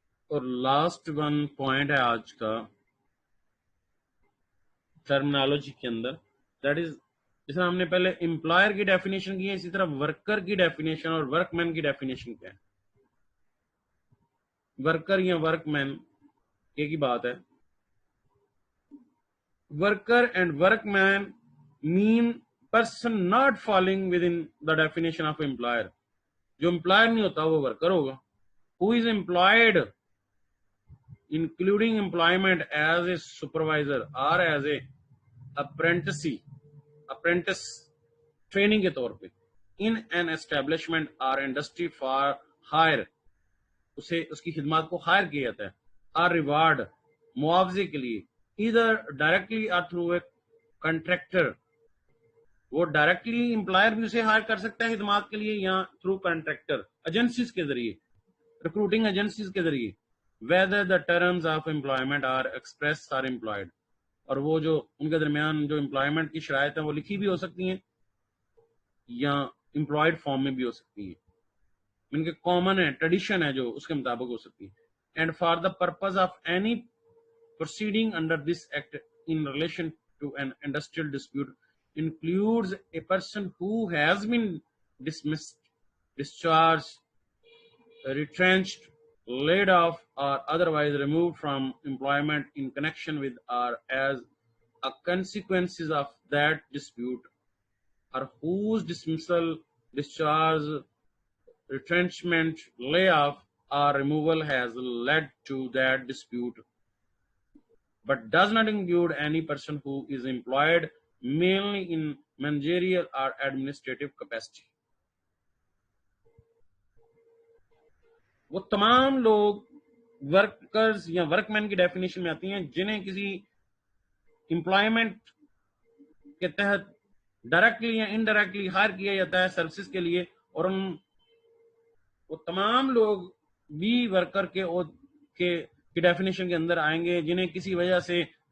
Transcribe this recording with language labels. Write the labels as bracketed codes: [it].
[ur] اور last one point ہے آج کا ٹرمنالوجی کے اندر، [en] that is, [ur] جس طرح ہم نے پہلے امپلائر کی ڈیفینیشن کی ہے، اسی طرح ورکر کی ڈیفینیشن اور ورک مین کی ڈیفینیشن کیا ہے. ورکر یا ورک مین ایک ہی بات ہے. [en] Worker and workman means person not falling within the definition of employer. [ur] جو امپلائر نہیں ہوتا وہ ورکر ہوگا. [en] who is employed including employment as a supervisor اور as a apprentice [ur] ٹریننگ کے طور پہ [en] in an establishment اور industry for hire, [ur] اسے اس کی خدمات کو ہائر کیا جاتا ہے، [en] اور ریوارڈ [ur] معاوضے کے لیے، [en] ادھر ڈائریکٹلی اور through a contractor. [ur] وہ ڈائریکٹلی امپلائر بھی اسے ہائر کر سکتا ہے خدمات کے لیے، یا تھرو کنٹریکٹر ایجنسیز کے ذریعے، ریکروٹنگ ایجنسیز کے ذریعے. [en] whether the terms of employment are expressed or employed، [ur] اور وہ جو ان کے درمیان جو امپلائمنٹ کی شرائط ہیں وہ لکھی بھی ہو سکتی ہیں یا امپلائڈ فارم میں بھی ہو سکتی ہیں. ان کے کامن ہے، ٹریڈیشن ہے جو اس کے مطابق ہو سکتی ہے. [en] And for the purpose of any proceeding under this act in relation to an industrial dispute includes a person who has been dismissed, discharged, retrenched, laid off, or otherwise removed from employment in connection with or as a consequences of that dispute, or whose dismissal, discharge, retrenchment, layoff, or removal has led to that dispute, but does not include any person who is employed mainly in managerial or administrative capacity. [ur] وہ تمام لوگ workers یا work مین کی definition میں آتی ہیں جنہیں کسی امپلائمنٹ کے تحت ڈائریکٹلی یا انڈائریکٹلی ہائر کیا جاتا ہے سروسز کے لیے، اور وہ تمام لوگ بھی ورکر کی ڈیفینیشن کے اندر آئیں گے جنہیں کسی وجہ سے